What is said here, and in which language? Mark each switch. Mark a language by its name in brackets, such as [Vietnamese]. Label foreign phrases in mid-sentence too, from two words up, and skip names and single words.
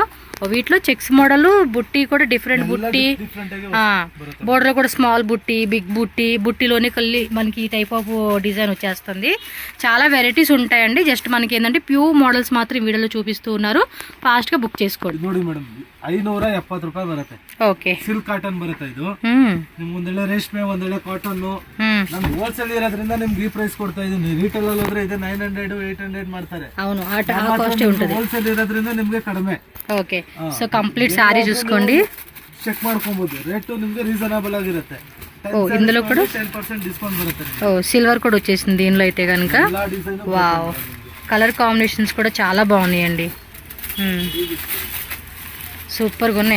[Telugu] వీటిలో [English] checks model, [Telugu] బుట్టి కూడా డిఫరెంట్ బుట్టి, బోర్డర్ కూడా స్మాల్ బుట్టి, బిగ్ బుట్టి, బుట్టిలోనే కల్లి మనకి ఈ [English] type of design [Telugu] వచ్చేస్తుంది. చాలా వెరైటీస్ ఉంటాయండి. జస్ట్ మనకి ఏంటంటే [English] pure models [Telugu] మాత్రం వీడియోలో చూపిస్తూ ఉన్నారు. ఫాస్ట్ గా బుక్ చేసుకోండి. [Kannada] 570 ರೂಪಾಯಿ ಬರುತ್ತೆ. ಓಕೆ, [English] silk cotton [Kannada] ಬರುತ್ತೆ ಇದು. ನಿಮ್ಗೆ ಒಂದೆಳೆ ರೇಷ್ಮೆ, ಒಂದೆಳೆ ಕಾಟನ್. ನಮ್ಗೆ ಹೋಲ್ಸೇಲ್ ಇರೋದ್ರಿಂದ ನಿಮ್ಗೆ ಈ ಪ್ರೈಸ್ ಕೊಡ್ತಾ ಇದೀನಿ. ರಿಟೇಲ್ ಅಲ್ಲಿ ಹೋದ್ರೆ ಇದು 900 800 ಮಾಡ್ತಾರೆ. [Telugu] అవును, ఆ కాస్ట్ ఉంటుంది. [Kannada] ಹೋಲ್ಸೇಲ್ ಇರೋದ್ರಿಂದ ನಿಮ್ಗೆ ಕಡಿಮೆ. [Telugu] ఓకే, సో [English] complete saree [Telugu] చూసుకోండి, [Kannada] చెక్ ಮಾಡ್ಕೊಬಹುದು. రేట్ నిಮ್ಗೆ రీజనబుల్ ಆಗಿರುತ್ತೆ. [Telugu] ఇందులో కూడా [Kannada] 10% డిస్కౌంట్ బರುತ್ತೆ. [Telugu] సిల్వర్ కూడా వచ్చేసింది దీనిలో అయితే కనుక. వావ్, [English] colour combinations [Telugu] కూడా చాలా బాగున్నాయండి, సూపర్గా ఉన్నాయి.